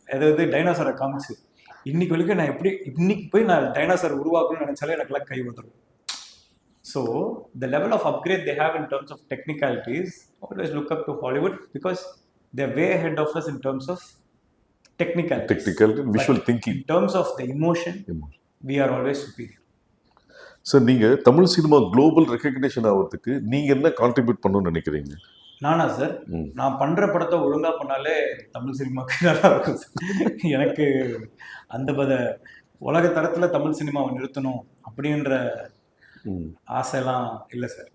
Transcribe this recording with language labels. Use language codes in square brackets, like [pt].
[ta] அதாவது டைனோசரை காமிச்சு இன்னைக்கு வரைக்கும் நான் எப்படி இன்னைக்கு போய் நான் டைனோசர் உருவாக்கணும்னு நினைச்சாலே எனக்குலாம் கை வந்துடும். [en] So the level of upgrade they have in terms of technicalities, always look up to Hollywood because they way ahead of us in terms of technical visual thinking. In terms of the emotion, we are always superior. [ta] Sir, நீங்க Tamil cinema global recognition ஆகிறதுக்கு நீங்க என்ன contribute பண்ணணும்னு நினைக்கிறீங்க? நானா sir, நான் பண்ற படத்தை ஒழுங்கா பண்ணாலே தமிழ் சினிமாவுக்கு நல்லா இருக்கும் சார். எனக்கு அந்த உலக தரத்துல தமிழ் சினிமாவை நிறுத்தணும் அப்படின்ற ஆசையெல்லாம் இல்லை சார்.